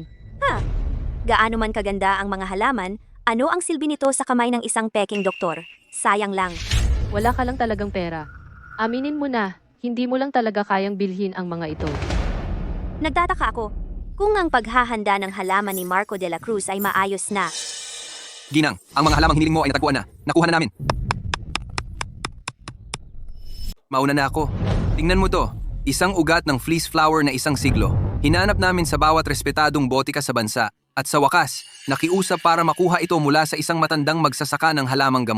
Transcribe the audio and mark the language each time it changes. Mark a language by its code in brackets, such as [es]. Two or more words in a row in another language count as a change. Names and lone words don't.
[tl] Gaano man kaganda ang mga halaman, ano ang silbi nito sa kamay ng isang peking doktor? Sayang lang. Wala ka lang talagang pera. Aminin mo na, hindi mo lang talaga kayang bilhin ang mga ito. Nagtataka ako, kung ang paghahanda ng halaman ni Marco de la Cruz ay maayos na. Ginang, ang mga halamang hiniling mo ay natagpuan na. Nakuha na namin. Mauna na ako. Tingnan mo to. Isang ugat ng [en] fleece flower [tl] na isang siglo. Hinanap namin sa bawat respetadong botika sa bansa. At sa wakas, nakiusap para makuha ito mula sa isang matandang magsasaka ng halamang gamot.